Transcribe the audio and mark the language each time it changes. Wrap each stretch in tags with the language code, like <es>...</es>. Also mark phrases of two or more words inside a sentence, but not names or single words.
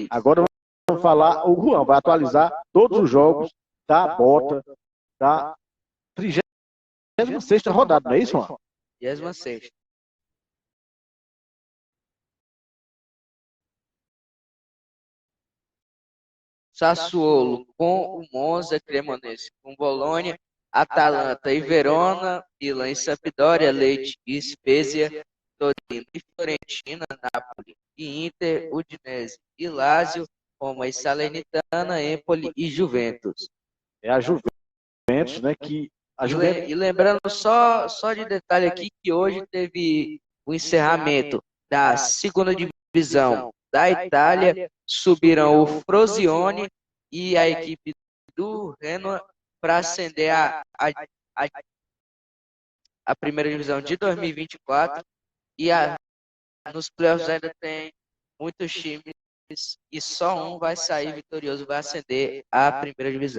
<pt>Agora vamos falar, o Juan vai atualizar todos os jogos da bota da 36ª rodada, não é isso, Juan? 36ª. Sassuolo com o Monza, Cremonese com Bolonha, Atalanta e Verona, Milan e Sampdoria, Lecce e Spezia, Torino e Fiorentina, Napoli e Inter, Udinese e Lazio, Roma e Salernitana, Empoli e Juventus. É a Juventus, né? E lembrando só de detalhe aqui que hoje teve o encerramento da segunda divisão da Itália, subiram o Frosinone e a equipe do Genoa para ascender a primeira divisão de 2024 e nos playoffs ainda tem muitos times e só um vai sair vitorioso, vai ascender à primeira divisão.</pt>